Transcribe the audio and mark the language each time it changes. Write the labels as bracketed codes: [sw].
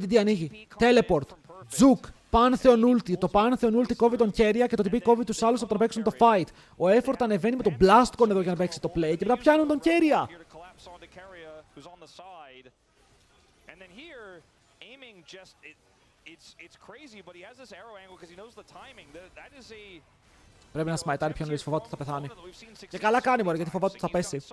[el] BDD ανοίγει. Teleport. Zook. Pantheon Ulti. Το Pantheon Ulti κόβει τον Keria και το TP κόβει τους άλλους από το να παίξουν το fight. Ο Effort ανεβαίνει με τον Blastcon εδώ για να παίξει το play και μετά πιάνουν τον Keria. [en] Here to collapse onto Carrier, who's on the side. And then here, aiming just it's crazy, but he has this arrow angle because he knows the timing. That is a [el] Πρέπει να σμαϊτάρει πιο νωρίς, φοβάται ότι θα πεθάνει. Και καλά κάνει μωρέ, γιατί φοβάται ότι θα πέσει.